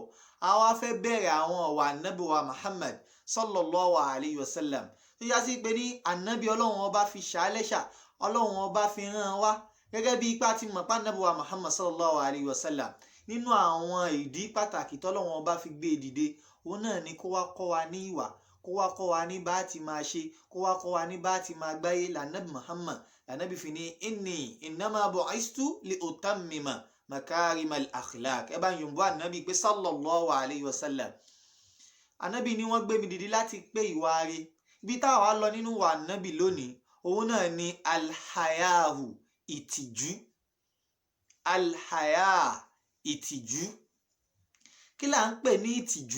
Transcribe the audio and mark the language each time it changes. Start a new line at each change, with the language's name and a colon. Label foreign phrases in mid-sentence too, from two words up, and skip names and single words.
Yoruba: A wá fẹ́ bẹ̀rẹ̀ àwọn ọ̀wà ànábì wa Muhammad
Arabic: sallallahu alayhi wa sallam
Yoruba: tó yá sí pé ní ànábì Ọlọ́run ọba fi ṣàlẹ́ṣà Ọlọ́run ọba fi rán wa gẹ́gẹ́ bí ipá ti mọ̀ pé ànábì wa Muhammad
Arabic: sallallahu alayhi wa sallam
Yoruba: nínú àwọn ìdí pàtàkì tọ́lọ́run ọba fi gbé dìde òun náà ni kó wá kọ́ wa ní ìwà, kó wá kọ́ wa ní bá ti máa ṣe, kó wá kọ́ wa ní bá ti máa gbáyé lànábì Muhammad lànábì fi ní
Arabic: inni innama bu'istu li utammima makarimal akhlaq.
Yoruba: Ẹ bá yòǹbó ànábì pé
Arabic: sallallahu alayhi wa sallam
Yoruba: ànábì ni wọ́n gbé mi dìde láti pé ìwà rẹ̀. Ibi táwa lọ nínú wa ànábì lónìí òun náà ni alhayahu ìtìjú. Alhaya ìtìjú, kí là ń pè ní ìtìjú?